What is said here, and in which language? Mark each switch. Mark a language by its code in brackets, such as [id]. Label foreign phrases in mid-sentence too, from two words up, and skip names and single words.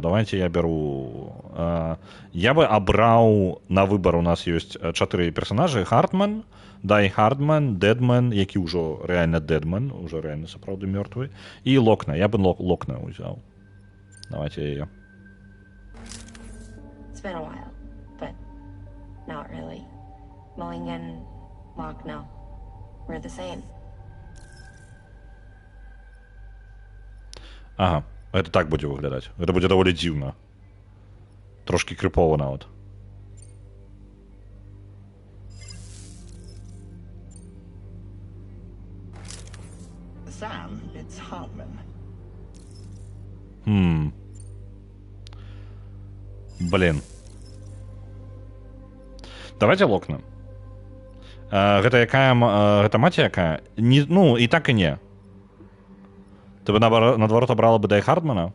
[ru] Давайте я беру... [be] Я бы абраў, на выбар у нас ёсць 4 персонажы. Хартман, Дай Хардман, Дэдман, які ўжо рэальна Дэдман, ўжо рэальна сапраўды мёртвы, і Локна. Я бы Локна ўзяў. Давайте яе. [en] It's been a while, but not really. Mulligan, Lochner, we're the same. [be] Ага, гэта так будзе выглядаць. Гэта будзе даволі дзіўна. Трошкі крыпова нават. [en] Sam, it's Hartman. [ru] Блин. [be] Давайте Локна. Гэта якая... Гэта маці якая? Не, ну, і так і не. Ты бы наадварот абрала бы Дай Хардмана?